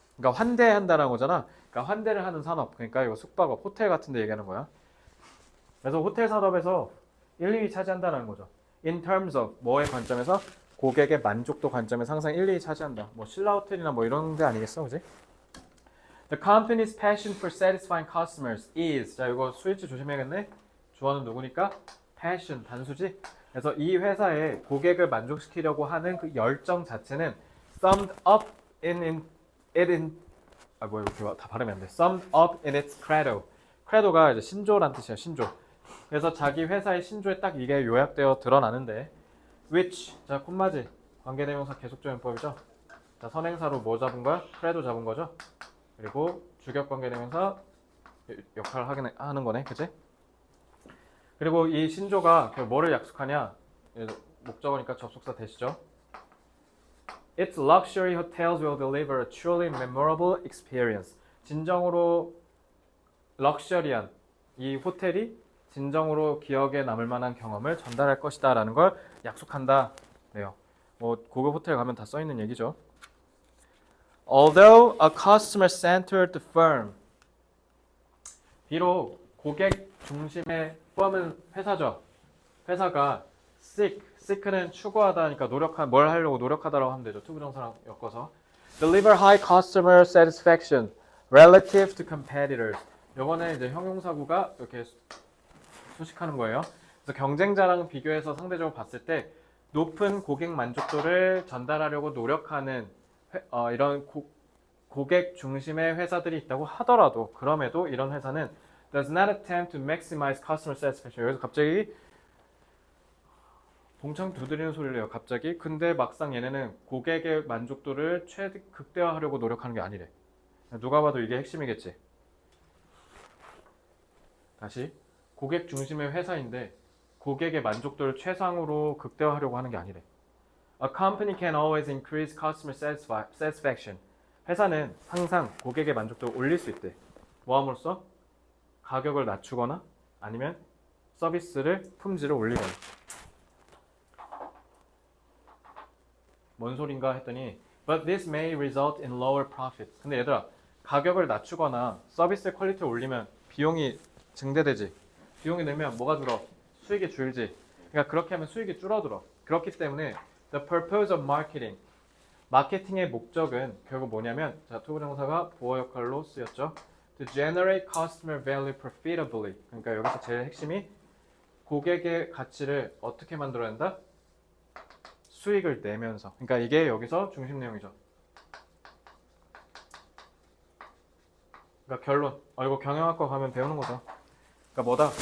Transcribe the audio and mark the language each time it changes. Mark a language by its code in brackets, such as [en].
[ko] 그러니까 환대한다라는 거잖아. 그러니까 환대를 하는 산업. 그러니까 이거 숙박업, 호텔 같은 데 얘기하는 거야. 그래서 호텔 산업에서 1, 2위 차지한다는 거죠. [en] In terms of [ko] 뭐의 관점에서 고객의 만족도 관점에서 항상 1, 2위 차지한다. 뭐 신라 호텔이나 뭐 이런 데 아니겠어, 그지? [en] The company's passion for satisfying customers is, [ko] 자 이거 스위치 조심해야겠네. 주어는 누구니까? passion 단수지. 그래서 이 회사의 고객을 만족시키려고 하는 그 열정 자체는 [en] summed up [ko] 아 뭐야 이렇게 다 발음이 안 돼. [en] summed up in its credo. [ko] credo가 이제 신조란 뜻이야, 신조. 그래서 자기 회사의 신조에 딱 이게 요약되어 드러나는데 which, 자 콤마지 관계대명사 계속적용법이죠. 자 선행사로 뭐 잡은 거야? credo 잡은 거죠. 그리고 주격관계대명사 역할을 하는 거네, 그치? 그리고 이 신조가 뭐를 약속하냐? 목적어니까 접속사 대시죠. [en] Its luxury hotels will deliver a truly memorable experience. [ko] 진정으로 럭셔리한 이 호텔이 진정으로 기억에 남을 만한 경험을 전달할 것이다 라는 걸 약속한다. 네요. 뭐 고급 호텔 가면 다 써 있는 얘기죠. [en] Although a customer-centered firm, [ko] 비록 고객 중심의 펌은 회사죠. 회사가 seek는 추구하다니까 뭘 하려고 노력하다라고 하면 되죠. 투부정사랑 엮어서 [en] deliver high customer satisfaction relative to competitors. [ko] 요번에 이제 형용사구가 이렇게 수식하는 거예요. 그래서 경쟁자랑 비교해서 상대적으로 봤을 때 높은 고객 만족도를 전달하려고 노력하는 이런 고객 중심의 회사들이 있다고 하더라도 그럼에도 이런 회사는 [en] does not attempt to maximize customer satisfaction. [ko] 여기서 갑자기 봉창 두드리는 소리를 해요. 갑자기. 근데 막상 얘네는 고객의 만족도를 극대화하려고 노력하는 게 아니래. 누가 봐도 이게 핵심이겠지. 다시. 고객 중심의 회사인데 고객의 만족도를 최상으로 극대화하려고 하는 게 아니래. [en] A company can always increase customer satisfaction. [ko] 회사는 항상 고객의 만족도를 올릴 수 있대. 뭐 함으로써? 가격을 낮추거나 아니면 서비스를 품질을 올리거나. 뭔 소린가 했더니 [en] But this may result in lower profit. [ko] 근데 얘들아 가격을 낮추거나 서비스 퀄리티를 올리면 비용이 증대되지. 비용이 늘면 뭐가 줄어? 수익이 줄지. 그러니까 그렇게 하면 수익이 줄어들어. 그렇기 때문에 [en] The purpose of marketing, [ko] 마케팅의 목적은 결국 뭐냐면 자 투부정사가 보어 역할로 쓰였죠. [en] To generate customer value profitably. [ko] 그러니까 여기서 제일 핵심이 고객의 가치를 어떻게 만들어낸다? 수익을 내면서. 그러니까 이게 여기서 중심 내용이죠. 그러니까 결론. 이거 경영학과 가면 배우는 거죠. 그러니까 뭐다?